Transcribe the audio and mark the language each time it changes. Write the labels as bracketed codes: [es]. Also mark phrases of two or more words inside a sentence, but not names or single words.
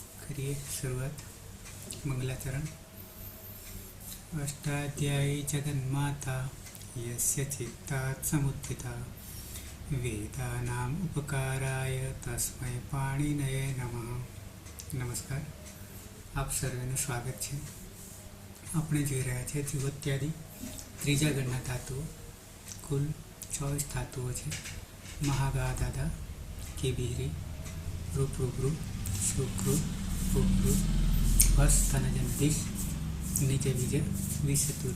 [hi] करिए शुरुआत। मंगलाचरण। [sa] अष्टाध्यायी जगन्माता यस्य चित्तात् समुत्थिता वेदानाम् उपकाराय तस्मै पाणिनये नमः। [hi] नमस्कार, [gu] आप સર્વેનું સ્વાગત છે। આપણે જોઈ રહ્યા છીએ જીવોત્યાદિ ત્રીજા ગણના ધાતુઓ। કુલ 24 ધાતુઓ છે। મહાગાધાધા, કેબિહરી, રૂપરૂપરૂ, સુકૃ, ઉપૃ, હસ, તનજનદિશ, નીચે બીજે વિષતુર।